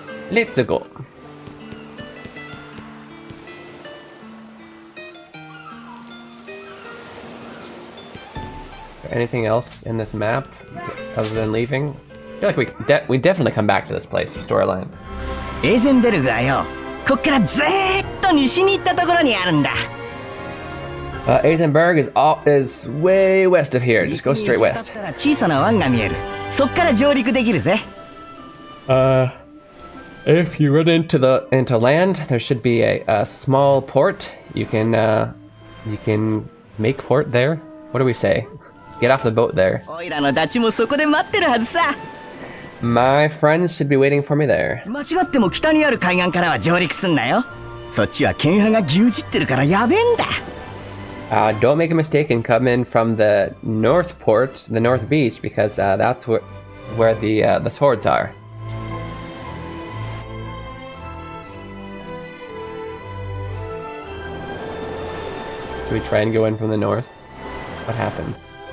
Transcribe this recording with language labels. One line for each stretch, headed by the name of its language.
English: Let's go. Anything else in this map other than leaving? I feel like we definitely come back to this place storyline.
Japanese: エーゼンベルグはよ、こっからずーっと西に行ったところにあるんだ。
English: Eisenberg is way west of here. Just go straight west.
Japanese: 小さな湾が見える。そっから上陸できるぜ。
English: If you run into land, there should be a small port. You can make port there. What do we say? Get off the boat there.
Japanese: おいらのダチもそこで待ってるはずさ。
English: My friends should be waiting for me there.
Japanese: 間違っても北にある海岸からは上陸すんなよ。そっちは剣派が牛耳ってるからやべえんだ。
English: Don't make a mistake and come in from the north port, the north beach, because that's where the swords are. Should we try and go in from the north? What happens?